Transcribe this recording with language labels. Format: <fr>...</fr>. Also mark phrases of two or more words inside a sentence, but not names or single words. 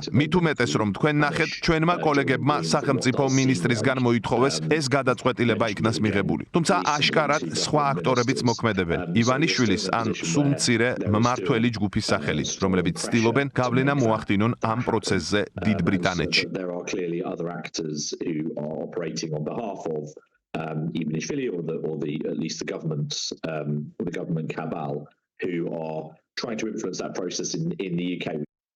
<ka>მით უმეტეს, რომ თქვენ ნახეთ, ჩვენმა კოლეგებმა სახელმწიფო მინისტრისგან მოითხოვეს ეს გადაწყვეტილება იქნას მიღებული. თუმცა აშკარად სხვა აქტორებიც მოქმედებენ. ივანიშვილის ან სულ მცირე მმართველი ჯგუფის სახელით, რომლებიც ცდილობენ გავლენა მოახდინონ ამ პროცესზე დიდ ბრიტანეთში.</ka> <en>There are clearly other actors who are operating on behalf of Ivanishvili or at least the government cabal who are trying to influence that process in the UK.</en>